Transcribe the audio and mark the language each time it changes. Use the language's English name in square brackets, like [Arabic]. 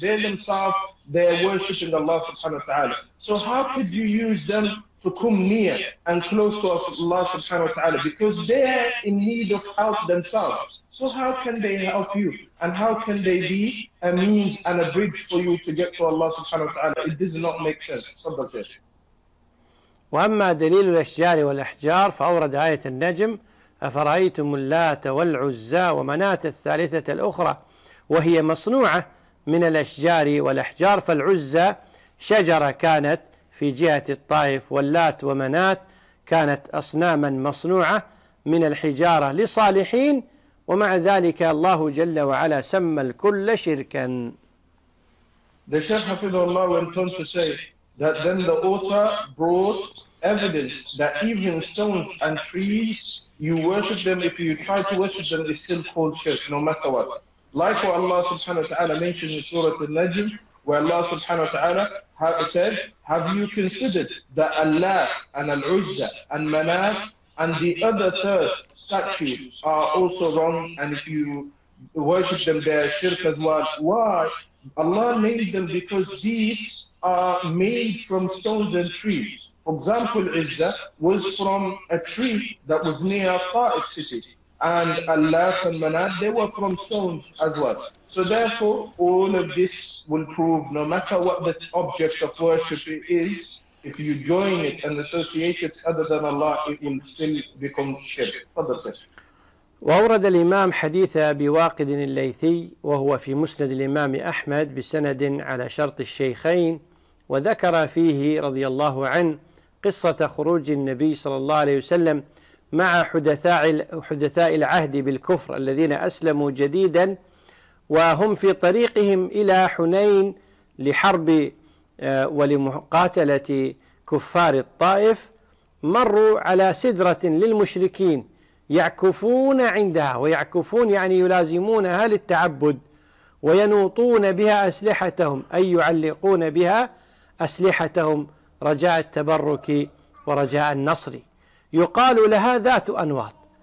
[English] They themselves, they are worshipping Allah subhanahu wa ta'ala. So how could you use them to come near and close to Allah subhanahu wa ta'ala? Because they are in need of help themselves. So how can they help you? And how can they be a means and a bridge for you to get to Allah subhanahu wa ta'ala? It does not make sense. [Arabic] وأما دليل الأشجار والأحجار فأورد آية النجم أفرأيتم اللات والعزى ومناة الثالثة الأخرى وهي مصنوعة من الأشجار والأحجار فالعزى شجرة كانت في جهة الطائف واللات ومناة كانت أصناما مصنوعة من الحجارة لصالحين ومع ذلك الله جل وعلا سمى الكل شركا [English] The Shaykh Hafidhu Allah went on to say that then the author brought evidence that even stones and trees, you worship them, if you try to worship them, it's still called shirk, no matter what. Like what Allah subhanahu wa ta'ala mentioned in Surah Al-Najm, where Allah subhanahu wa ta'ala It says, have you considered that Allah and Al-Uzza and Manat and the other third statues are also wrong, and if you worship them, they are shirk as well. Why? Allah made them because these are made from stones and trees. For example, Izzah was from a tree that was near Ta'if city. And Allah and Manat, they were from stones as well. So therefore, all of this will prove, no matter what the object of worship is, if you join it and associate it other than Allah, it will still become shirk. [Arabic] وأورد الإمام حديث أبي واقد الليثي وهو في مسند الإمام أحمد بسند على شرط الشيخين وذكر فيه رضي الله عنه قصة خروج النبي صلى الله عليه وسلم مع حدثاء العهد بالكفر الذين أسلموا جديدا وهم في طريقهم إلى حنين لحرب ولمقاتلة كفار الطائف مروا على سدرة للمشركين يعكفون عندها ويعكفون يعني يلازمونها للتعبد وينوطون بها أسلحتهم أي يعلقون بها أسلحتهم رجاء التبرك ورجاء النصر يقال لها ذات أنواط.